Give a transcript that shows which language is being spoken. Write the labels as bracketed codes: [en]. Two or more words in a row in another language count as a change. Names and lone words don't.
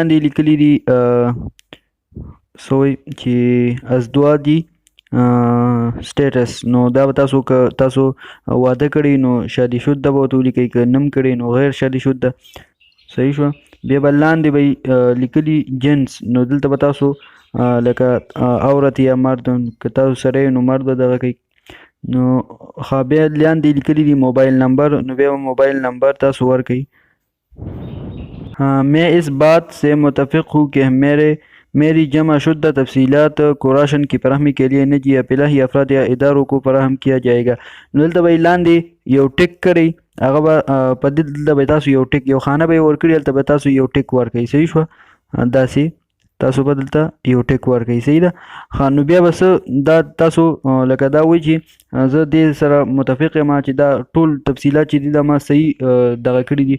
[ps] لاندې لیکلي دي څه وایي چې ازدواجي سټیټس نو دا به تاسو که تاسو واده کړی نو [ur] شادي شده [ps] به ورته ولیکئ که نم کړی نو [ur] غیر شادي شده [ps] صحیح شوه بیا به لاندې به لیکلي جنس نو دلته به تاسو لکه عورت یا مرد که تاسو سړی نو مرد به دغه کوئ نو بیا لاندې لیکلي دي موبایل نمبر نو بیا موبایل نمبر تاسو ورکئ [ur] میں اس بات سے متفق ہوں کہ میری جمع شدہ تفصیلات کو راشن کی فراہمی کے لیے نجی یا فلاحی افراد یا اداروں کو فراہم کیا جائے گا [ps] نو دلته به یې لاندې یو ټک کړئ هغه به په دې دلته به تاسو یو ټک یو خانه به یې ورکړي هلته به تاسو یو ټک ورکړئ صحیح شوه داسې تاسو به دلته یو ټیک ورکړئ. صحیح ده. ښه نو بیا به څه دا تاسو لکه دا وایي چې زه دې سره متفق یم چې دا ټول تفصیلات چې دي دا ما صحیح دغه کړي دي.